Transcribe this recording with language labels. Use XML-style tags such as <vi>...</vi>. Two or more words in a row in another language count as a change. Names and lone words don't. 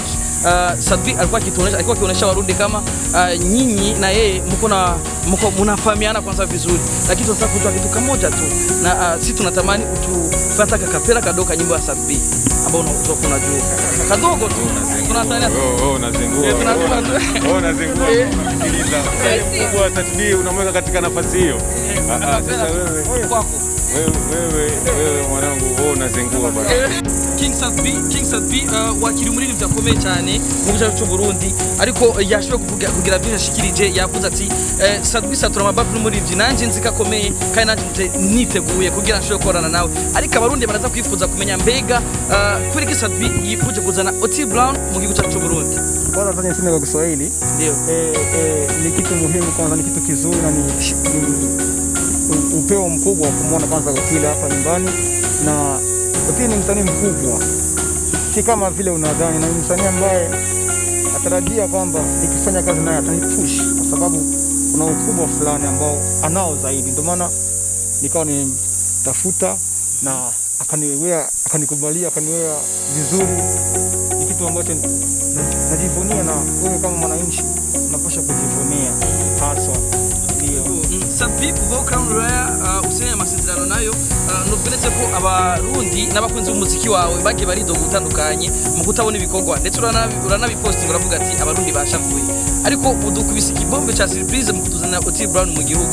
<sw>Sat-B alikuwa akionyesha Warundi kama nyinyi na yeye mko mnafahamiana kwanza vizuri, lakini tunataka kujua kitu kimoja tu, na sisi tunatamani utufuata kakapela kadogo nyimbo ya Sat-B ambao unajua kadogo tu tunatania unazingua sikiliza kwa Sat-B unamweka katika nafasi hiyo. Sasa wewe kwako wewe mwanangu unazingua bwana.</sw> <rn>King Sat-B wakiri muri byakomeye cyane mu gihugu cyo Burundi, ariko yashoboye kugira byinshi ashikirije. Yavuze ati Sat-B Satura Mabafu muri nanje nzikakomeye kandi nanje niteguye kugira nshobore korana nawe, ariko abarundi baraza kwifuza kumenya mbega kuri ki Sat-B yifuje kuzana Otile Brown mu gihugu cyo Burundi.</rn> <sw>Bora tanya sema kwa Kiswahili. Ndio. Ni kitu muhimu kwanza, ni kitu kizuri na ni upeo mkubwa wa kumwona kwanza Otile hapa nyumbani, na Otile ni msanii mkubwa, si kama vile unadhani, na ni msanii ambaye atarajia kwamba nikifanya kazi naye atanipush kwa sababu kuna ukubwa fulani ambao anao zaidi. Ndio maana nikawa nitafuta na akanikubalia, akaniwea vizuri. Ni kitu ambacho najivunia, na wewe kama mwananchi unapaswa kujivunia haswa.</sw> <rn>Sat-B kuva Crown Royal usenya amasezerano nayo nubweletse ko abarundi n'abakunzi b'umuziki wawe bagiye baridoga gutandukanye mu kutabona ibikorwa, ndetse uranabipostinga uravuga ati abarundi bashavuye, ariko udukubise ikibombe cha surprise mu kutuzana Otile Brown mu gihugu.</rn>